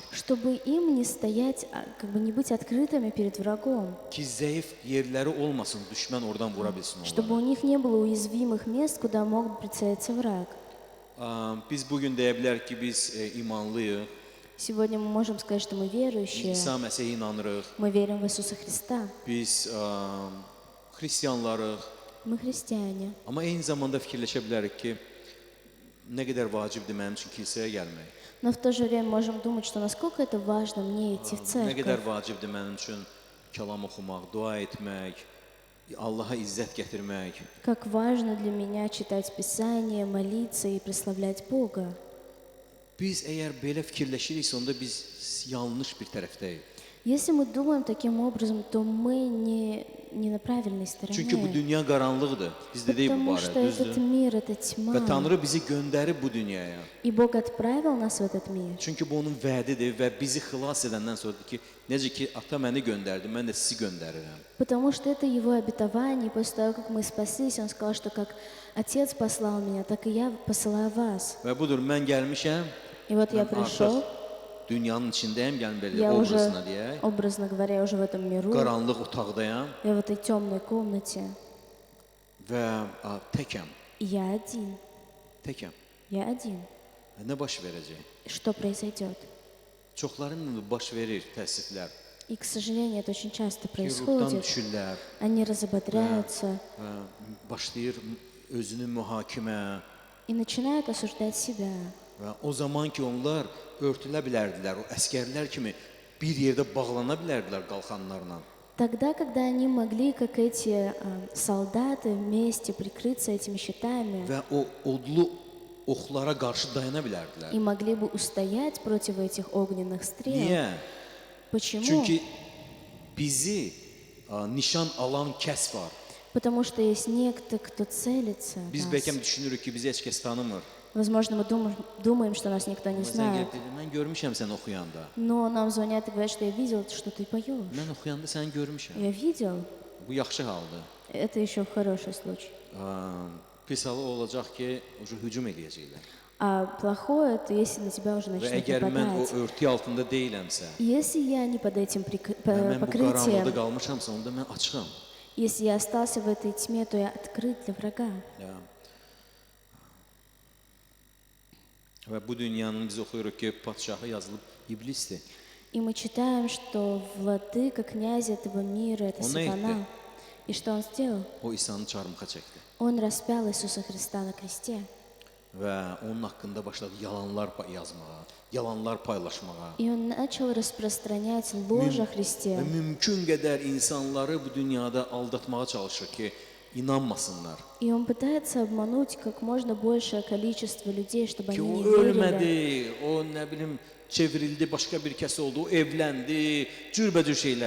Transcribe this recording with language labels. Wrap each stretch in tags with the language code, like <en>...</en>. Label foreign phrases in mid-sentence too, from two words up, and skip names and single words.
<ru>Чтобы им не стоять, как бы не быть открытыми перед врагом.</ru> <az>Ki zəif yerləri olmasın, düşmən oradan vura bilsin</az> <ru>Чтобы у</ru> <az>onları.</az> <ru>них не было уязвимых мест, куда мог бы прицелиться враг.</ru> <az>Biz bugün deyə bilərik ki, biz imanlıyıq,</az> <ru>Сегодня мы можем сказать, что мы верующие.</ru> <az>İsa Məsihə inanırıq,</az> <ru>Мы верим в Иисуса Христа.</ru> <az>biz xristianlarıq.</az> <ru>Мы христиане.</ru> <az>Amma eyni zamanda fikirləşə bilərik ki, nə qədər vacibdir mənim üçün kilsəyə gəlmək.</az> <ru>Но в то же время можем думать, что насколько это важно мне идти в</ru> <az>Nə qədər</az> <ru>церковь.</ru> <az>vacibdir mənim üçün kəlam oxumaq, dua etmək, Allaha izzət gətirmək.</az> <ru>Как важно для меня читать Писание, молиться и прославлять Бога.</ru> <az>Biz əgər belə fikirləşiriksə, onda biz yanlış bir tərəfdəyik.</az> <ru>Если мы думаем таким образом, то мы не на правильной</ru> <az>Çünki bu</az> <ru>стороне.</ru> <az>dünya qaranlıqdır. Biz də deyik bu</az> <ru>Потому</ru> <az>barədə,</az> <ru>что этот</ru> <az>düzdür?</az> <ru>мир — это</ru> <az>Və</az> <ru>тьма.</ru> <az>Tanrı bizi göndərib bu dünyaya.</az> <ru>И Бог отправил нас в этот мир.</ru> <az>Çünki bu onun vədidir və bizi xilas edəndən sonra deyir ki, necə ki ata məni göndərdi, mən də sizi göndərirəm.</az> <ru>Потому что это Его обетование. И после того, как мы спаслись, Он сказал, что как Отец послал меня, так и я посылаю вас.</ru> <az>Və budur, mən gəlmişəm,</az> <ru>И вот я</ru> <az>mən</az> <ru>пришел,</ru> <az>artıq dünyanın içindəyəm, gəlin belə</az> <ru>я уже,</ru> <az>obrazına deyək.</az> <ru>образно говоря, я уже в этом миру,</ru> <az>Qaranlıq otaqdayam</az> <ru>я в этой темной комнате.</ru> <az>və təkəm,</az> <ru>И я один.</ru> <az>təkəm.</az> <ru>Я один.</ru> <az>Və nə baş verəcək?</az> <ru>И что произойдет?</ru> <az>Çoxlarının baş verir təəssüflər.</az> <ru>И, к сожалению, это очень часто</ru> <az>Ki, ruhdan</az> <ru>происходит.</ru> <az>düşürlər,</az> <ru>Они разободряются</ru> <az>başlayır özünü mühakimə</az> <ru>и начинают осуждать себя.</ru> <az>və o zaman ki onlar örtülə bilərdilər, o əskərlər kimi bir yerdə bağlana bilərdilər qalxanlarla.</az> <ru>Тогда, когда они могли, как эти солдаты, вместе прикрыться этими щитами</ru> <az>və o odlu oxlara qarşı dayana bilərdilər.</az> <ru>и могли бы устоять против этих огненных стрел.</ru> <az>Niyə?</az> <ru>Почему?</ru> <az>Çünki bizi nişan alan kəs var.</az> <ru>Потому что есть некто, кто целится в</ru> <az>Biz</az> <ru>нас.</ru> <az>bəlkə düşünürük ki, bizi heç kəs tanımır.</az> <ru>Возможно, мы думаем, что нас никто не</ru> <az>Sən</az> <ru>знает.</ru> <az>deyir, mən görmüşəm sən oxuyanda.</az> <ru>Но нам звонят и говорят, что я видел, что ты поешь.</ru> <az>Mən oxuyanda səni görmüşəm.</az> <ru>Я видел.</ru> <az>Bu yaxşı haldır.</az> <ru>Это еще хороший случай.</ru> <az>Pis halı olacaq ki, hücum eləyəcəklər.</az> <ru>А плохое, это если на тебя уже</ru> <az>Və</az> <ru>начнут</ru> <az>əgər mən o</az> <ru>нападать.</ru> <az>örtü altında deyiləmsə,</az> <ru>Если я не под этим</ru> <az>mən bu qaranlıqda</az> <ru>покрытием,</ru> <az>qalmışamsa, onda mən açıqam.</az> <ru>если я остался в этой тьме, то я открыт для врага. Ya.</ru> <az>Və bu dünyanın biz oxuyuruq ki, padşahı yazılıb iblisdir.</az> <ru>И мы читаем, что владыка, князь этого мира, это Он сатана. это. И что он сделал?</ru> <az>O İsa'nı çarmıxa çəkdi.</az> <ru>Он распял Иисуса Христа на кресте.</ru> <az>Və onun haqqında başladı yalanlar yazmağa, yalanlar paylaşmağa.</az> <ru>И он начал распространять ложь о</ru> <az>Və</az> <ru>Христе.</ru> <az>mümkün qədər insanları bu dünyada aldatmağa çalışır ki, inanmasınlar.</az> <ru>И он пытается обмануть как можно большее количество людей, чтобы</ru> <az>Ki</az> <ru>они</ru> <az>o</az> <ru>не верили.</ru> <az>ölmədi, o nə bilim çevrildi, başqa bir kəs oldu, o evləndi, cürbəcür şeylər.</az>